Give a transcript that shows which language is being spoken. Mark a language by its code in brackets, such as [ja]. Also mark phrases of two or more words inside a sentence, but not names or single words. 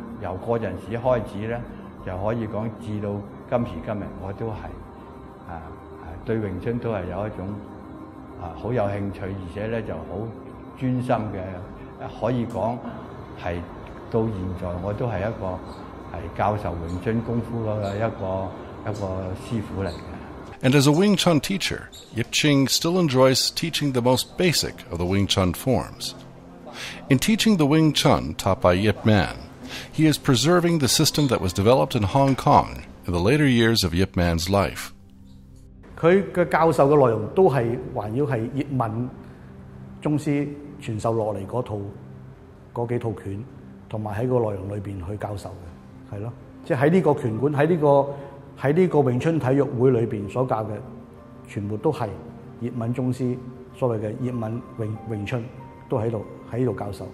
[yue] 由嗰陣時開始咧，就可以講至到今時今日，我都係對詠春都係有一種好有興趣，而且咧就好專心嘅，可以講係到現在我都係一個係教授詠春功夫嘅一個師傅嚟嘅。 [en] And as a Wing Chun teacher, Yip Ching still enjoys teaching the most basic of the Wing Chun forms. In teaching the Wing Chun taught by Yip Man, he is preserving the system that was developed in Hong Kong in the later years of Yip Man's life. [yue] 佢嘅教授嘅內容都係環繞係葉問宗師傳授落嚟嗰幾套拳，同埋喺個內容裏邊去教授嘅，係咯，即係喺呢個拳館喺呢個詠春體育會裏邊所教嘅，全部都係葉問宗師所謂嘅葉問詠春，都喺度教授。